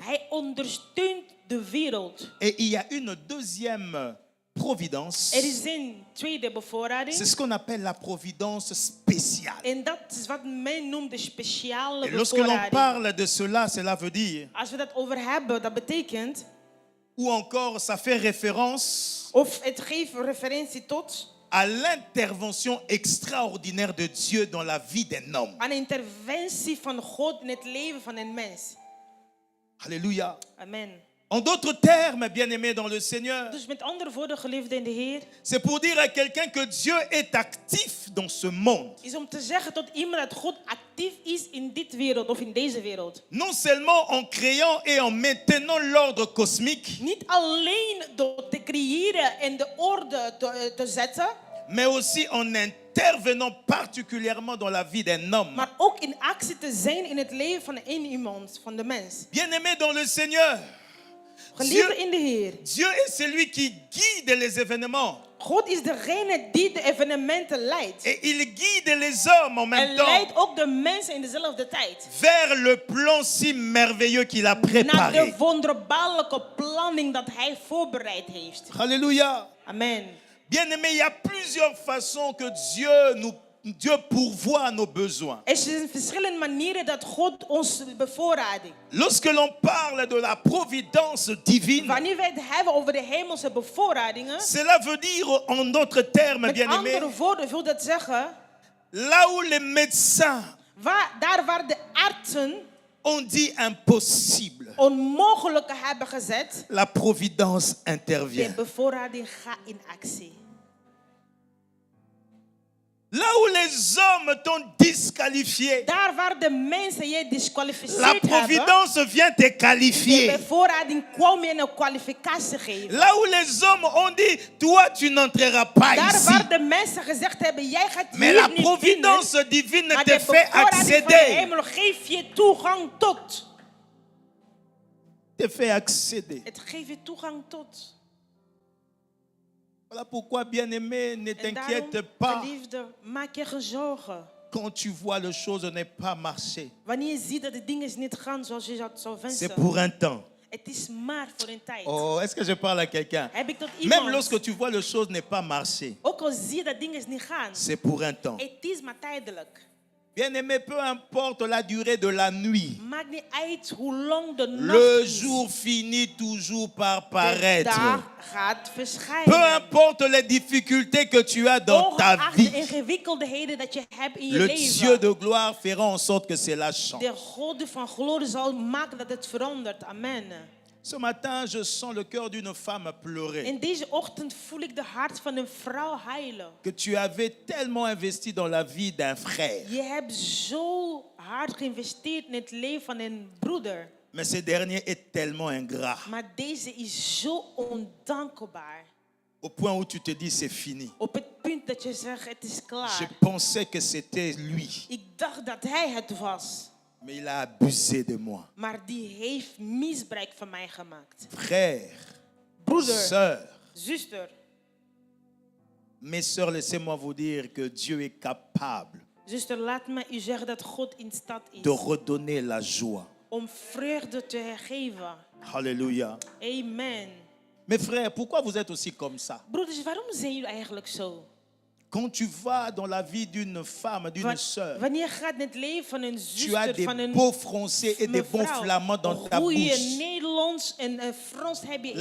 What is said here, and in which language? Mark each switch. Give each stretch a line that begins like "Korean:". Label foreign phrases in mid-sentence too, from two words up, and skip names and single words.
Dutch: Hij ondersteunt de wereld.
French: Et il y a une deuxième providence.
Dutch: Er is een tweede bevoorrading.
French: C'est ce qu'on appelle la providence spéciale.
Dutch: En dat is wat men noemt de speciale
French: Et lorsque l'on
Dutch: bevoorrading.
French: parle de cela, cela veut dire,
Dutch: Als we dat over hebben, dat betekent,
French: ou encore ça fait référence
Dutch: of het geeft referentie tot
French: à l'intervention extraordinaire de Dieu dans la vie d'un homme.
Dutch: aan een interventie van God in het leven van een mens.
French: Alléluia.
Dutch: Amen.
French: En d'autres termes, bien-aimés dans le Seigneur,
Dutch: Dus met andere woorden, geliefde in de Heer,
French: c'est pour dire à quelqu'un que Dieu est actif dans ce monde.
Dutch: is om te zeggen tot iemand dat God actief is in dit wereld of in deze wereld.
French: Non seulement en créant et en maintenant l'ordre cosmique,
Dutch: Niet alleen door te creëren en de orde te zetten,
French: mais aussi en intervenant particulièrement dans la vie d'un homme.
Dutch: maar ook in actie te zijn in het leven van één iemand, van de mens.
French: Bien-aimé dans le Seigneur,
Dutch: Geliefde in de Heer.
French: Dieu est celui qui guide les événements.
Dutch: God is degene die de evenementen leidt.
French: Et il guide les hommes en
Dutch: En
French: même temps
Dutch: leidt ook de mensen in dezelfde tijd.
French: vers le plan si merveilleux qu'il a
Dutch: Naar de
French: préparé.
Dutch: wonderbaarlijke planning dat hij voorbereid heeft.
French: Alléluia.
Dutch: Amen.
French: Bien-aimés, il y a plusieurs façons que Dieu pourvoit à nos besoins.
Dutch: Er zijn verschillende manieren dat God ons bevoorraadt.
French: Lorsque l'on parle de la providence divine,
Dutch: Wanneer wij het hebben over de hemelse bevoorradingen,
French: cela veut dire en d'autres termes,
Dutch: met
French: bien-aimés,
Dutch: andere woorden wil dat zeggen,
French: là où les médecins
Dutch: daar waar de artsen
French: ont dit impossible,
Dutch: onmogelijke hebben gezet,
French: la providence
Dutch: de
French: intervient.
Dutch: bevoorrading gaat in actie.
French: Là où les hommes t'ont disqualifié,
Dutch: Daar waar de mensen je
French: la
Dutch: disqualificeerd hebben,
French: providence vient te
Dutch: de
French: qualifier.
Dutch: bevoorrading kwam je een kwalificatie geven.
French: Là où les hommes ont dit, toi tu n'entreras pas
Dutch: Daar
French: ici.
Dutch: waar de mensen gezegd hebben, jij gaat
French: Mais
Dutch: hier
French: la
Dutch: niet binnen,
French: providence divine
Dutch: maar
French: te
Dutch: de
French: fait
Dutch: bevoorrading van de
French: accéder.
Dutch: hemel geeft je toegang tot.
French: Te fait accéder.
Dutch: Het geeft je toegang tot.
French: Voilà pourquoi, bien-aimé, ne
Dutch: En daarom,
French: t'inquiète pas
Dutch: geliefde, maak je geen zorgen.
French: quand tu vois les choses ne pas marcher.
Dutch: Wanneer je ziet dat de dingen niet gaan zoals je dat zou
French: C'est
Dutch: wensen.
French: pour un temps.
Dutch: Het is maar voor een tijd.
French: Oh, est-ce que je parle à quelqu'un?
Dutch: Heb ik tot iemand?
French: Même lorsque tu vois les choses ne pas marcher,
Dutch: Ook al zie je dat dingen niet gaan.
French: c'est pour un temps.
Dutch: Het is maar tijdelijk.
French: Bien-aimé, peu importe la durée de la nuit,
Dutch: Maakt niet uit hoe lang de nacht
French: le
Dutch: is.
French: jour finit toujours par
Dutch: De
French: paraître.
Dutch: dag gaat
French: Peu
Dutch: verschijnen.
French: importe les difficultés que tu as dans ta
Dutch: Ongeacht de
French: vie,
Dutch: ingewikkelheden dat je hebt in je
French: le
Dutch: leven.
French: Dieu de gloire fera en sorte que cela change.
Dutch: De God van glorie zal maken dat het verandert.
French: Amen. Ce matin, je sens le cœur d'une femme pleurer.
Dutch: In deze ochtend voel ik de hart van een vrouw huilen.
French: Que tu avais tellement investi dans la vie d'un frère.
Dutch: Je hebt zo hard geïnvesteerd in het leven van een broeder.
French: Mais ce dernier est tellement ingrat.
Dutch: Maar deze is zo ondankbaar.
French: Au point où tu te dis c'est fini.
Dutch: Op het punt dat je zegt het is
French: Je
Dutch: klaar.
French: pensais que c'était lui.
Dutch: Ik dacht dat hij het was.
French: Mais il a abusé de moi.
Dutch: Maar die heeft misbruik van mij gemaakt.
French: Frère,
Dutch: Broeder,
French: sœur,
Dutch: zuster,
French: mes sœurs, laissez-moi vous dire que Dieu est capable
Dutch: zuster, laat me u zeggen dat God in staat is
French: de redonner la joie.
Dutch: om vreugde te geven.
French: Alléluia.
Dutch: Amen.
French: Mes frères, pourquoi vous êtes aussi comme ça?
Dutch: Broeders, waarom zijn jullie eigenlijk zo?
French: Quand tu vas dans la vie d'une femme, d'une sœur,
Dutch: Wanneer je gaat in het leven van een
French: tu as
Dutch: zuster,
French: des
Dutch: van een
French: beaux français et des bons
Dutch: mevrouw,
French: flamands dans ta
Dutch: goeie
French: bouche.
Dutch: Nederlands en Frans heb je in